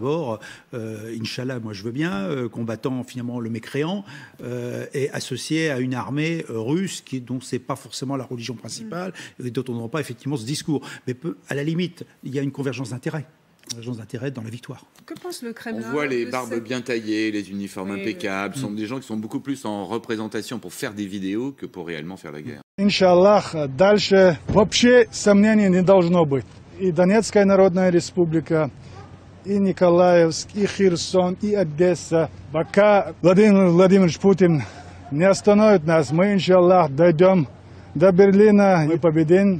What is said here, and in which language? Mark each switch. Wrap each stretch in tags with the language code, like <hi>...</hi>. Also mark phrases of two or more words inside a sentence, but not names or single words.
<fr>D'abord, Inch'Allah, moi, je veux bien, combattant finalement le mécréant, et associé à une armée russe dont c'est pas forcément la religion principale et dont on n'aura pas effectivement ce discours. Mais à la limite, il y a une convergence d'intérêts. D'intérêt dans la victoire. Que pense le Kremlin? On voit les barbes bien taillées, les uniformes impeccables. Ce sont des gens qui sont beaucoup plus en représentation pour faire des vidéos que pour réellement faire la guerre.</fr> <ru>Иншаллах, дальше вообще сомнений не должно быть. И Донецкая Народная Республика, и Николаевск, и Херсон, и Одесса. Пока Владимир Владимирович Путин не остановит нас, мы, иншаллах, дойдем до Берлина, мы победим.</ru>